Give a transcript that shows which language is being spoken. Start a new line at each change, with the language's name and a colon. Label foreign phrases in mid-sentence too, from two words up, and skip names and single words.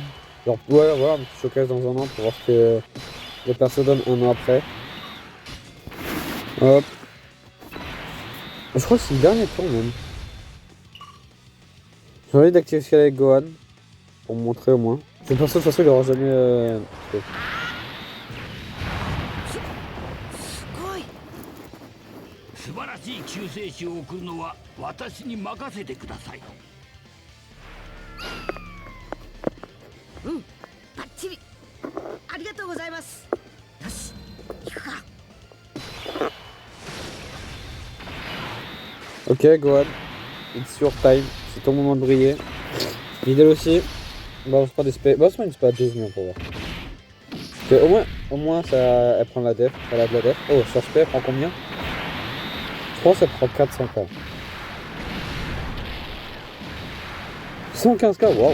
French: Genre, ouais, voilà, un petit showcase dans un an pour voir ce que le perso donne un an après. Hop. Je crois que c'est le dernier tour même. J'ai envie d'activer ce qu'il y a avec Gohan. Pour me montrer au moins. Je pense que de toute façon il aura jamais...
Japanese: すごい。素晴らしい救世主を送るのは私に任せてください。うん、バッチリ。ありがとうございます。よし、行くか。
English: Ok Gohan, it's your time,
French: c'est ton moment de briller. Videl aussi, balance pas d'espèce, balance-moi une espèce à 12 millions pour voir. Parce que au moins ça, elle prend la def, elle a de la def. Oh, sur SP elle prend combien? Je pense qu'elle prend 400k. 115k, waouh.